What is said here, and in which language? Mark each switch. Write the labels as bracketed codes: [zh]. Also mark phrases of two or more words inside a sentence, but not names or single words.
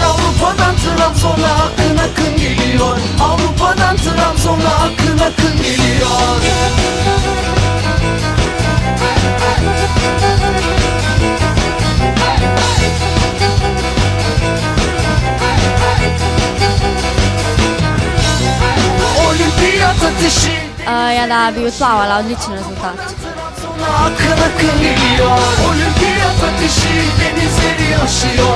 [tr] Avrupa'dan Trabzon'a akın akın geliyor. Avrupa'dan Trabzon'a akın akın geliyor. Olimpiyat ateşi. [sl] Ja, da bi odplavala, odličen rezultat. [tr] Akın akın geliyor. Olimpiyat ateşi denizleri aşıyor.